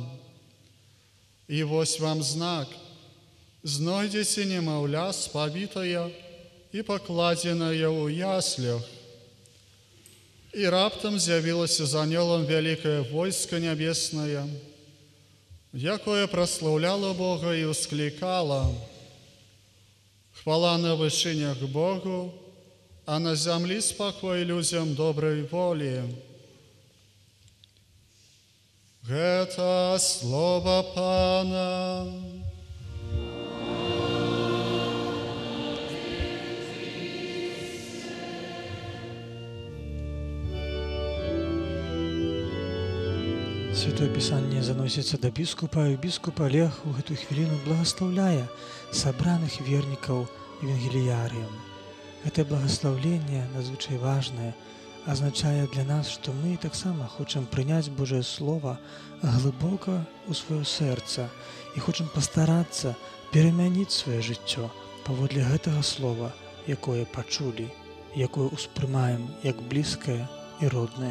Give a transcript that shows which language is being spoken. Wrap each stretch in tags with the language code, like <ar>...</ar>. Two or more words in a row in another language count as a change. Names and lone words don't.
<be>І вось вам знак: знойдзеце немаўля спавітае і пакладзенае ў яслях». І раптам з'явілася з анёлам вялікае войска нябеснае, якое</be> <ru>прославляло Бога и ускликало: «Хвала на вышинях Богу, а на земле спокой людям доброй воли». Это слово Пана. Святое Писание заносится до</ru> <be>біскупа, і біскуп Олег у гэтую хвіліну благословляе сабраных вернікаў евангеліярыям. Гэтае благословленне надзвычай важнае, азначае для нас, што мы таксама хочам прыняць Божае Слова глыбока ў сваё сэрца і хочам пастарацца перамяніць сваё жыццё паводле гэтага слова, якое пачулі, якое ўспрымаем як блізкае і роднае.</be>